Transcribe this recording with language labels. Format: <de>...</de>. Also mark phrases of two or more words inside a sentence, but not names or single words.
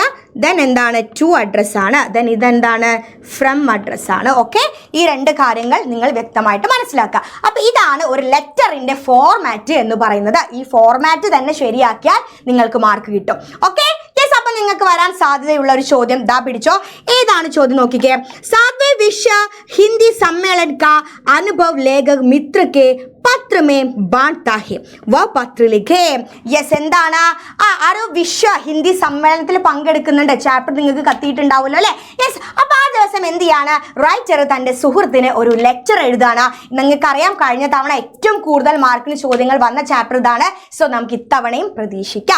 <ml>ദെൻ എന്താണ്,</ml> <en>to address</en> <ml>ആണ്. ദെൻ ഇതെന്താണ്,</ml> <en>from address</en> <ml>ആണ്. ഓക്കെ, ഈ 2 കാര്യങ്ങൾ നിങ്ങൾ വ്യക്തമായിട്ട് മനസ്സിലാക്കുക. അപ്പൊ ഇതാണ് ഒരു ലെറ്ററിന്റെ ഫോർമാറ്റ് എന്ന് പറയുന്നത്. ഈ ഫോർമാറ്റ് തന്നെ ശരിയാക്കിയാൽ നിങ്ങൾക്ക് മാർക്ക് കിട്ടും. ഓക്കെ, അപ്പൊ നിങ്ങൾക്ക് വരാൻ സാധ്യതയുള്ള ഒരു ചോദ്യം ദാ പിടിച്ചോ. ഏതാണ് ചോദ്യം നോക്കിക്കേ,</ml> <hi>7वें विश्व हिंदी सम्मेलन का अनुभव लेखक मित्र के पत्र में बांटता है, वह पत्र लिखे.</hi> <ml>യെസ്, എന്താണ് ഒരു വിശ്വ ഹിന്ദി സമ്മേളനത്തിൽ പങ്കെടുക്കുന്നുണ്ട്. ചാപ്റ്റർ നിങ്ങൾക്ക് കത്തിയിട്ടുണ്ടാവുമല്ലോ അല്ലെ. യെസ്, അപ്പൊ ആ ദിവസം എന്ത് ചെയ്യാണ്, റൈറ്റർ തന്റെ സുഹൃത്തിന് ഒരു ലെറ്റർ എഴുതാണ്. നിങ്ങൾക്കറിയാം, കഴിഞ്ഞ തവണ ഏറ്റവും കൂടുതൽ മാർക്കിന് ചോദ്യങ്ങൾ വന്ന ചാപ്റ്റർ ഇതാണ്. സോ നമുക്ക് ഇത്തവണയും പ്രതീക്ഷിക്കാം.</ml>